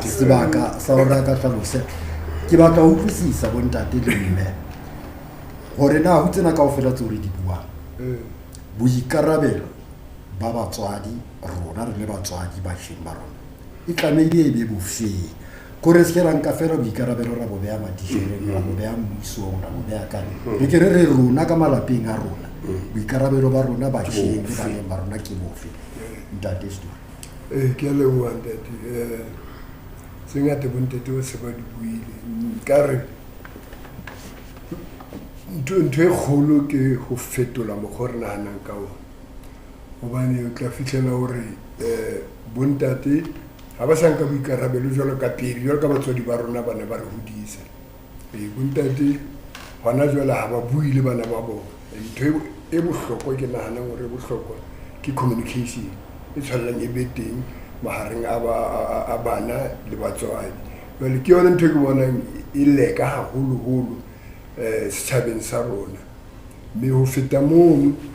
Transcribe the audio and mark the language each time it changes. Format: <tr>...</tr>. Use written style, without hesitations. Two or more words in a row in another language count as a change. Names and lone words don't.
<st>sebaka sa ora ka tlhalose ke batla ho utlwisisa bontate le mme hore na ho tsena kaofela tse re di bua boikarabelo ba batswadi rona re le batswadi ba sheng ba rona e tlamehile e be bofeng kore se ra nka fela boikarabelo ra bo beya madishere ra bo beya mmusong ra bo beya ka re ke re rona ka malapeng a rona boikarabelo ba rona ba sheng le bana ba rona ke bofe ntate story ke le wa ntate singa te bontate o se ba di buile ka re ntho e kgolo ke go fetola mo go re nahanang</st> <tn>ka ona gobane o tla fitlhela gore bontate ga ba sanka boikarabelo jalo ka pele jalo ka batswadi ba rona ba ne ba re godisa bontate gona jalo ga ba bui le bana ba bona ntho e bohlokwa ke naganang gore e bohlokwa ke communication e tshwanelang e be teng magareng a bana le batswadi jale ke yone ntho e ke bonang e leka gagolo-golo setšhabeng sa rona mme go feta mono</tn>